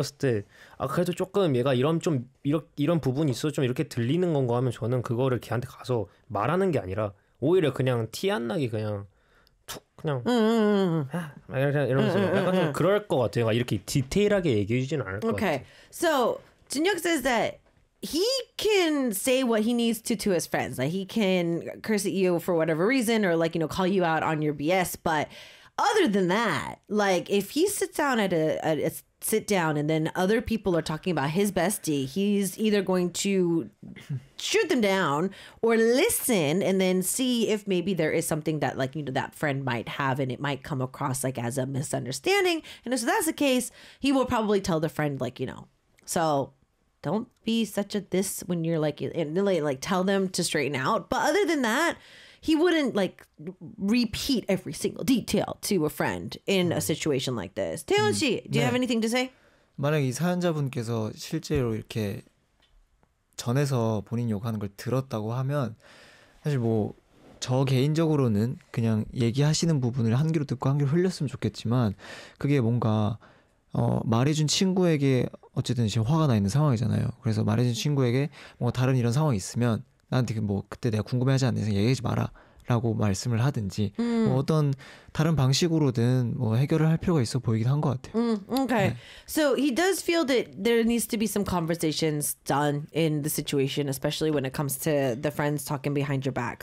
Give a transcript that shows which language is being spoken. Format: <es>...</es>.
<ko>봤을 때, 아, 그래도 조금 얘가 이런 좀, 이런 부분이 있어 좀 이렇게 들리는 건가 하면 저는 그거를 걔한테 가서 말하는 게 아니라, 오히려 그냥 티안 나게 그냥, 툭, 그냥, 아, 이러면서 막 약간 좀 그럴 것 같아요. 막 이렇게 디테일하게 얘기해주진 않을 것</ko> <en>Okay.</en> <ko>같아.</ko> <en>So, Jinhyuk says that he can say what he needs to his friends. Like he can curse at you for whatever reason or like, you know, call you out on your BS, but other than that, like if he sits down at a sit down and then other people are talking about his bestie, he's either going to shoot them down or listen and then see if maybe there is something that like you know that friend might have and it might come across like as a misunderstanding. And if that's the case, he will probably tell the friend like you know. So don't be such a this when you're like and like tell them to straighten out. But other than that, he wouldn't like repeat every single detail to a friend in a situation like this.</en> <ko>태훈 씨,</ko> <en>do you have</en> <ko>네.</ko> <en>anything to say?</en> <ko>만약 이 사연자분께서 실제로 이렇게 전해서 본인 욕하는 걸 들었다고 하면, 사실 뭐, 저 개인적으로는 그냥 얘기하시는 부분을 한 귀로 듣고 한 귀로 흘렸으면 좋겠지만, 그게 뭔가, 말해준 친구에게 어쨌든 지금 화가 나 있는 상황이잖아요. 그래서 말해준 친구에게 뭔가 다른 이런 상황이 있으면, 나한테 뭐, 그때 내가 궁금해하지 않는 이상 얘기하지 마라. 라고 말씀을 하든지 뭐 어떤 다른 방식으로든 뭐 해결을 할 필요가 있어 보이긴 한것 같아요.</ko> <en>Okay.</en> <ko>네.</ko> <en>So he does feel that there needs to be some conversations done in the situation, especially when it comes to the friends talking behind your back.</en>